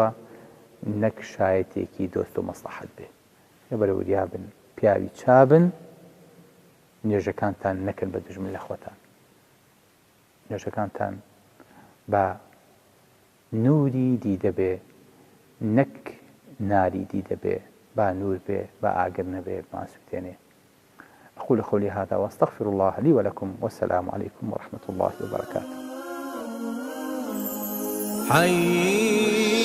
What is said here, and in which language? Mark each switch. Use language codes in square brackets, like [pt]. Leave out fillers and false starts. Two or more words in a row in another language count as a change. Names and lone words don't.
[ckb] نەک شایەتێکی دۆست و مەسلحەت بێ لەبەرە وریابن پیاوی چابن نوێژەکانتان نەکرد بە دژمن لە خۆتان نوێژەکانتان بە نووری دیدە بێ نەک ناری دیدە بێ با نور بێ با ئاگر نەبێ ماسووتێنێ [ar] أقول قولي هذا وأستغفر الله لي ولكم والسلام عليكم ورحمة الله وبركاته.